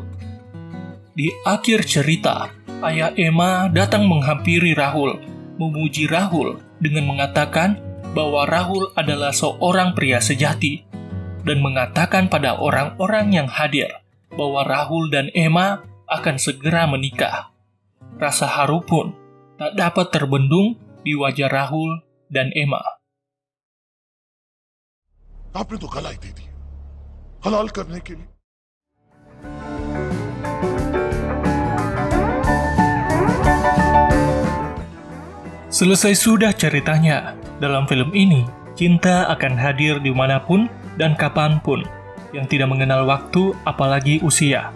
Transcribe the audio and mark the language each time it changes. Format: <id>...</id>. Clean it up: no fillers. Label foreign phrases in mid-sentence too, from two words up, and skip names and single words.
<id>Di akhir cerita, ayah Emma datang menghampiri Rahul, memuji Rahul dengan mengatakan bahwa Rahul adalah seorang pria sejati, dan mengatakan pada orang-orang yang hadir bahwa Rahul dan Emma akan segera menikah. Rasa haru pun tak dapat terbendung di wajah Rahul dan Emma.</id> <hi>आपने तो गलाई दे दी हलाल करने के लिए.</hi> <id>Selesai sudah ceritanya. Dalam film ini, cinta akan hadir dimanapun dan kapanpun, yang tidak mengenal waktu apalagi usia.</id>